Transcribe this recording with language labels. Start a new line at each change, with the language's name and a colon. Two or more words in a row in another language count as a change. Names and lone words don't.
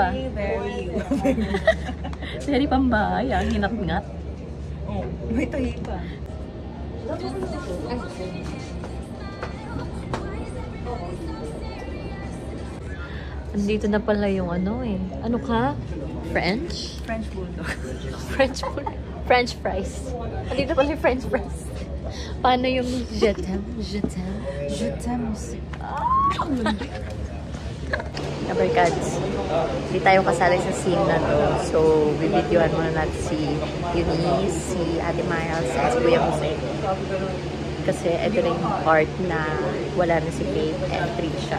Filipino: Very. Very pambahay, ah. Hinat-ngat. May tahi pa. Andito na pala yung ano eh. Ano ka? French?
English: French bulldog. French fries.
Filipino: Andito pala yung
English: French fries.
Filipino: Paano yung
French: je t'aime? Je t'aime? Je t'aime aussi.
Filipino: Kabarkads, hindi tayo kasali sa scene na to. So, bibidyoan muna natin si Eunice, si Ate Miles, at si Kuya Jose. Kasi ito na yung part na wala na si Faith and Trisha.